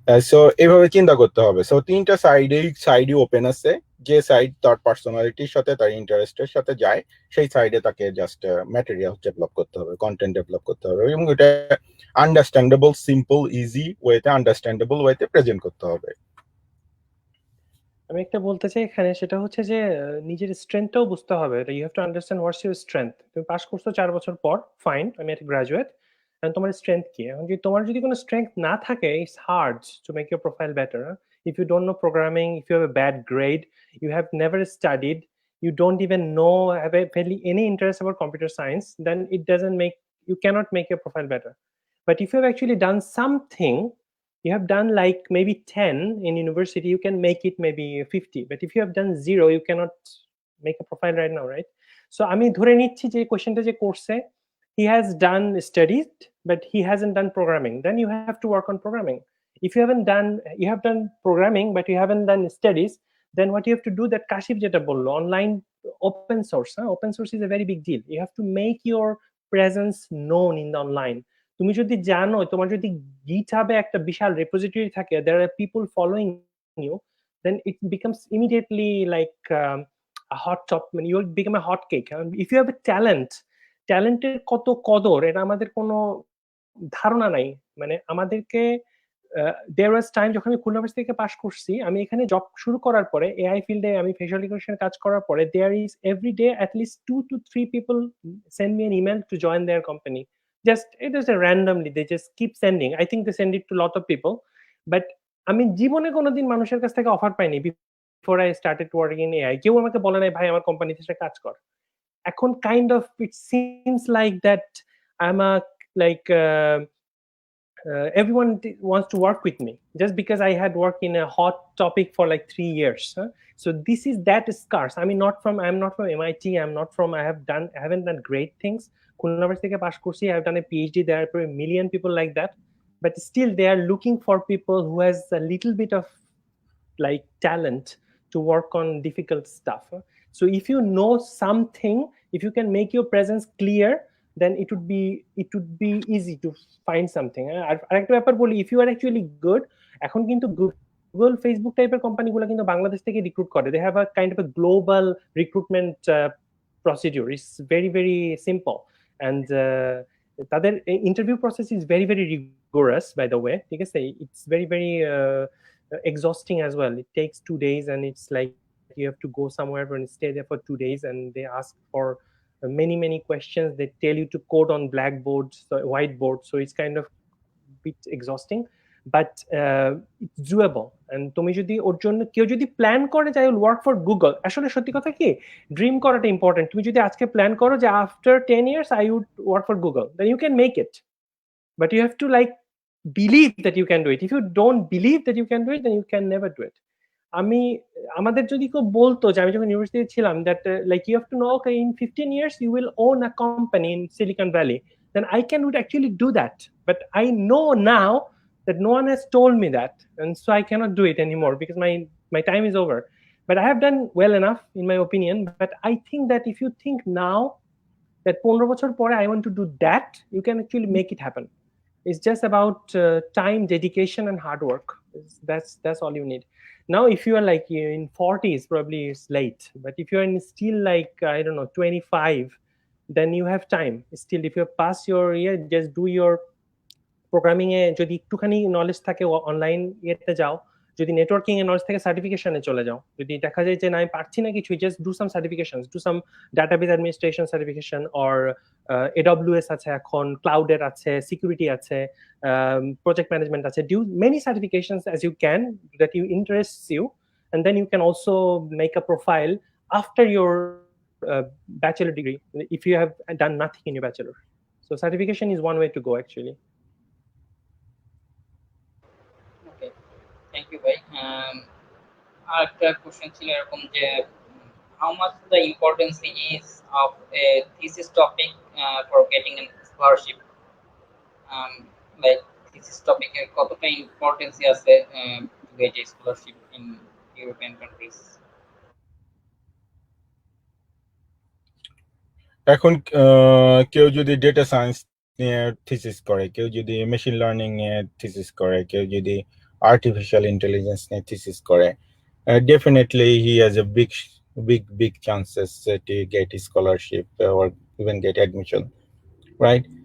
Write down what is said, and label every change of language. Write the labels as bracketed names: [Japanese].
[Bangla] So এইভাবে চিন্তা করতে হবে। সো তিনটা সাইডই ওপেন আছে, যে সাইড তার পার্সোনালিটির সাথে তার ইন্টারেস্টের সাথে যায় সেই সাইডে তাকে জাস্ট ম্যাটেরিয়াল ডেভেলপ করতে হবে, কন্টেন্ট ডেভেলপ করতে হবে, এবং এটা আন্ডারস্ট্যান্ডেবল, সিম্পল, ইজি ওয়েতে, আন্ডারস্ট্যান্ডেবল ওয়েতে প্রেজেন্ট করতে হবে। আমি একটা বলতে চাই এখানে, সেটা হচ্ছে যে নিজের স্ট্রেংথটাও বুঝতে হবে। [English] You have to understand what's your strength. [Bangla] তুমি পাস করছো 4 বছর পর, ফাইন, আমি একটা গ্রাজুয়েট, এন্ড তোমার স্ট্রেংথ কি? এখন যদি তোমার যদি কোনো স্ট্রেংথ না থাকে, [English] It's hard to make your profile better. If you don't know programming, if you have a bad grade, you have never studied, you don't even know, have barely any interest about computer science, then it doesn't make, you cannot make your profile better. But if you have actually done something, you have done like maybe 10 in university, you can make it maybe 50. But if you have done 0, you cannot make a profile right now, right? So [Bangla] আমি ধরে নিচ্ছি যে কোশ্চেনটা যে করছে, [English] he has done studies but he hasn't done programming, then you have to work on programming. If you haven't done, you have done programming but you haven't done studies, then what you have to do, that Kashif [Bangla] jeta bollo, [English] online open source, open source is a very big deal. You have to make your presence known in the online. [Bangla] তুমি যদি জানো, তোমার যদি গিটহাবে একটা বিশাল repository থাকে, [English] there are people following you, then it becomes immediately like a hot top, you will become a hot cake. If you have a [Bangla] ট্যালেন্টের কত কদর এটা আমাদের কোনো ধারণা নাই। মানে আমাদেরকে [English] there was time, [Bangla] যখন আমি খুলনা ইউনিভার্সিটি থেকে পাস করছি, আমি এখানে জব শুরু করার পরে এআই ফিল্ডে আমি ফেশিয়াল রিকগনিশন কাজ করার পরে, [English] There is every day at least 2 to 3 people send me an email to join their company. Just it is a randomly, they just keep sending. I think they send it to a lot of people, but [Bangla] আমি জীবনে কোনোদিন মানুষের কাছ থেকে offer পাইনি [English] Before I started working in AI. [Bangla] কেউ আমাকে বলে নাই ভাই আমার কোম্পানিতে এসে কাজ কর। [English] এখন kind of it seems like that I am uh like everyone wants to work with me just because I had worked in a hot topic for like 3 years. So this is that scarce. I'm not from MIT. I haven't done great things. Khulna University থেকে pass করছি, I have done a PhD. There are a million people like that, but still they are looking for people who has a little bit of like talent to work on difficult stuff. So if you know something, if you can make your presence clear, then it would be easy to find something. [Bangla] আরেকটা ব্যাপার বলি, [English] if you are actually good, [Bangla] এখন কিন্তু Google, Facebook টাইপের কোম্পানিগুলো কিন্তু বাংলাদেশ থেকে recruit করে। [English] they have a kind of a global recruitment procedure. It's very very simple, and [Bangla] তাদের interview process [English] is very very rigorous, by the way, [Bangla] ঠিক আছে? [English] It's very very exhausting as well. It takes 2 days, and it's like you have to go somewhere and stay there for 2 days, and they ask for many questions. They tell you to code on blackboards, whiteboard, so it's kind of a bit exhausting, but it's doable. [Bangla] And তুমি যদি ওর জন্য কেউ যদি plan করে যে [English] I will work for Google, [Bangla] আসলে সত্যি কথা কি, ড্রিম করাটা ইম্পর্টেন্ট। তুমি যদি আজকে প্ল্যান করো যে [English] after 10 years I would work for Google, then you can make it, but you have to like believe that you can do it. If you don't believe that you can do it, then you can never do it. [Bangla] আমি আমাদের যদি কেউ বলতো যে আমি যখন ইউনিভার্সিটিতে ছিলাম [English] that like you have to know, okay, in 15 years you will own a company in Silicon Valley, then I can would actually do that. But I know now that no one has told me that, and so I cannot do it anymore because my time is over. But I have done well enough in my opinion. But I think that if you think now that 15 [Bangla] বছর পরে [English] I want to do that, you can actually make it happen. It's just about time, dedication, and hard work. That's all you need. Now if you are like in 40s, probably it's late, but if you're in still like I don't know 25, then you have time still. If you pass your year, just do your [Bangla] programming এ যদি একটুখানি knowledge থাকে online ইয়েতে যাও, যদি networking এ knowledge থাকে সার্টিফিকেশনে চলে যাও। যদি দেখা যায় যে না আমি পারছি না কিছু, [English] just do some certifications, do some database administration certification, [Bangla] or AWS আছে, এখন ক্লাউডের আছে, সিকিউরিটি আছে, প্রজেক্ট ম্যানেজমেন্ট আছে। [English] Do many certifications as you can that you interests you, and then you can also make a profile after your bachelor degree if you have done nothing in your bachelor. So certification is one way to go actually. [Bangla] Okay, thank you ভাই। আরেকটা question ছিল এরকম যে [English] how much the importance is of a thesis topic for getting a scholarship, like thesis topic [Bangla] এর কতটা importance আছে [English] to get a scholarship in European countries? [Bangla] এখন কেউ যদি ডেটা সায়েন্স নিয়ে থিসিস করে, কেউ যদি মেশিন লার্নিং নিয়ে থিসিস করে, কেউ যদি আর্টিফিশিয়াল ইন্টেলিজেন্স নিয়ে থিসিস করে, [English] definitely he has a big chances to get a scholarship or even get admission, right?